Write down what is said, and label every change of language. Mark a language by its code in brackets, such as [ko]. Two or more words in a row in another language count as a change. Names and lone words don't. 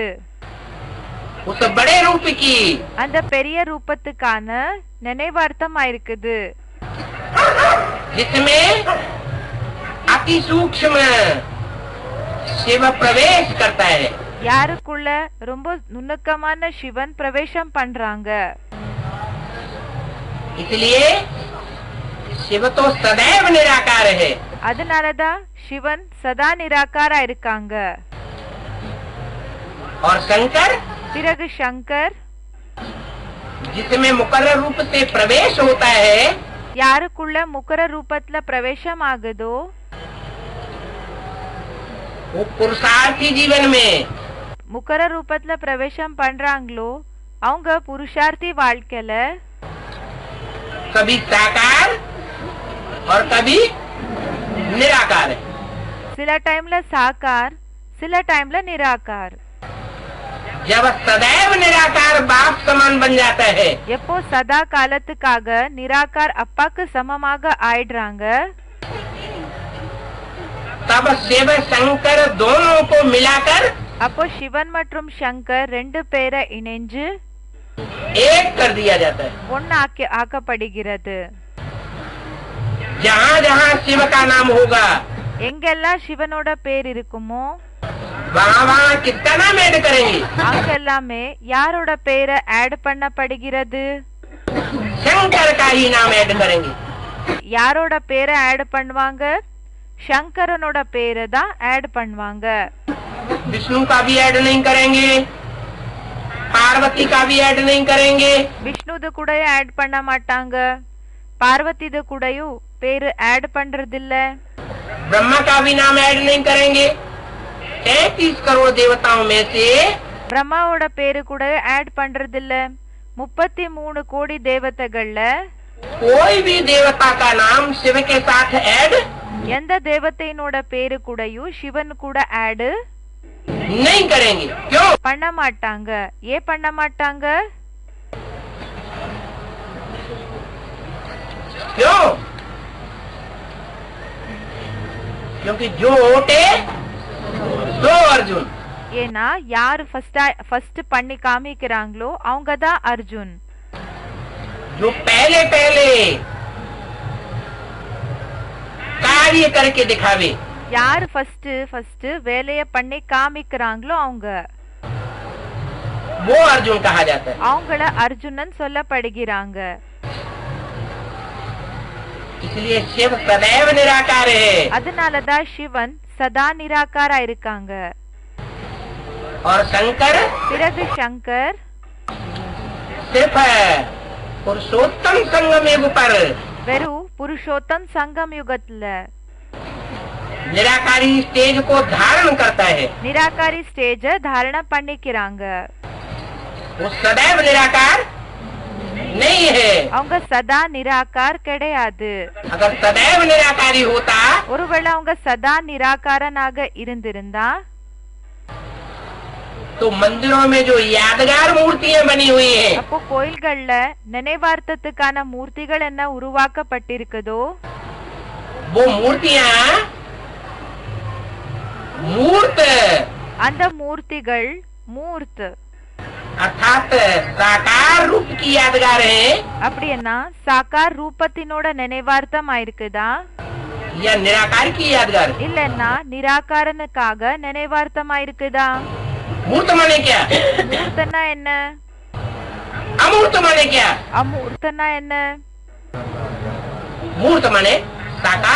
[hi] उस बड़े रूप की [ta] அந்த பெரிய ரூபத்துக்கான நினைவார்த்தமா இருக்குது. [hi] जिसमें अति सूक्ष्म शिव प्रवेश करता है। [ta] யாருக்குள்ள ரொம்ப நுணுக்கமான சிவன் பிரவேசம் பண்றாங்க. [hi] इसलिए शिव तो सदैव निराकार है। [ta] அதனாலதான் சிவன் சதா நிராகாரா இருக்காங்க. [hi] और शंकर [ta] பிறகு சங்கர் [hi] जिसमें मुकर्रर रूप से प्रवेश होता है, [ta] யாருக்குள்ள முக்கர ரூபத்துல பிரவேசம் ஆகுதோ [hi] वो पुरुषार्थी जीवन में [ta] முக்கர ரூபத்துல பிரவேசம் பண்றாங்களோ அவங்க புருஷார்த்தி வாழ்க்கையில [hi] कभी साकार और कभी निराकार है। [ta] சில டைம்ல சாக்கார் சில டைம்ல நிராகார். [hi] जब सदैव निराकार बाप समान बन जाता है, [ta] எப்போ சதா காலத்துக்காக நிராகார் அப்பாக்கு சமமாக ஆயிடுறாங்க, [hi] तब शिव शंकर दोनों को मिलाकर [ta] அப்போ சிவன் மற்றும் சங்கர் ரெண்டு பேரை இணைஞ்சு [hi] एक कर दिया जाता है। [ta] ஒன்னு ஆக்கப்படுகிறது. [hi] जहाँ जहाँ शिव का नाम होगा [ta] எங்கெல்லாம் சிவனோட பேர் இருக்குமோ [hi] वहाँ वहाँ किसका नाम ऐड करेंगे? [ta] அங்கெல்லாமே யாரோட பேரை ஆட் பண்ணப்படுகிறது? [hi] शंकर का ही नाम ऐड करेंगे। [ta] யாரோட பேரை ஆட் பண்ணுவாங்க? சங்கரனோட பேரை தான் ஆட் பண்ணுவாங்க. [hi] विष्णु का भी ऐड नहीं करेंगे, पार्वती का भी ऐड नहीं करेंगे, [ta] விஷ்ணுது கூட ஆட் பண்ண மாட்டாங்க, பார்வதிது கூடயும் பேரு ஆட் பண்றதில்ல, [hi] ब्रह्मा का भी नाम ऐड नहीं करेंगे। 33 करोड़ देवताओं में से [ta] பிரம்மாவோட பேரு கூட ஆட் பண்றதில்ல. 33 கோடி தேவதைகள்ல [hi] कोई भी देवता का नाम शिव के साथ ऐड [ta] எந்த தேவதையினோட பேரு கூடயும் சிவன் கூட ஆட் [hi] नहीं करेंगे। क्यों? [ta] பண்ண மாட்டாங்க. ஏன் பண்ண மாட்டாங்க? [hi] क्यों? क्योंकि जो वोटे दो अर्जुन। [ta] ஏன்னா யார் ஃபர்ஸ்ட் பண்ணி காமிக்கிறாங்களோ அவங்க தான் அர்ஜுன். [hi] जो पहले पहले कार्य करके दिखावे, [ta] யார் ஃபர்ஸ்ட் வேலைய பண்ணி காமிக்கிறாங்களோ அவங்க [hi] वो अर्जुन कहा जाता है। [ta] அவங்கள அர்ஜுனன் சொல்லப்படுகிறாங்க. [hi] इसलिए शिव सदैव निराकार है [ta] அதனாலதான் சிவன் சதா நிராகாரா இருக்காங்க. [hi] और शंकर [ta] பிறகு சங்கர் [hi] सिर्फ पुरुषोत्तम संगम युग पर [ta] வெறும் புருஷோத்தம் சங்கம் யுகத்துல [hi] निराकारी स्टेज को धारण करता है। [ta] நிராகாரி ஸ்டேஜ தாரண பண்ணிக்கிறாங்க. [hi] वो सदैव निराकार नहीं है। [ta] அவங்க சதா நிராகார் கிடையாது. [hi] अगर सदैव निराकारी होता [ta] ஒருவேளை அவங்க சதா நிராகாரனாக இருந்திருந்தா [hi] तो मंदिरों में जो यादगार मूर्तियां बनी हुई हैं, [ta] அப்போ கோயில்கள்ல நினைவார்த்தத்துக்கான மூர்த்திகள் என்ன உருவாக்கப்பட்டிருக்குதோ [hi] वो मूर्तियां मूर्त [ta] அந்த மூர்த்திகள் மூர்த் [hi] अर्थात साकार रूप की यादगार है [ta] அப்படின்னா சாக்கார் ரூபத்தினோட நினைவார்த்தம் ஆயிருக்குதா [hi] या निराकार की यादगार? [ta] இல்லன்னா நிராகாரனுக்காக நினைவார்த்தம் ஆயிருக்குதா? [hi] मूर्त माने क्या? [ta] மூர்த்தனா என்ன? [hi] अमूर्त माने क्या? [ta] அமூர்த்தனா என்ன? [hi] मूर्त माने साकार,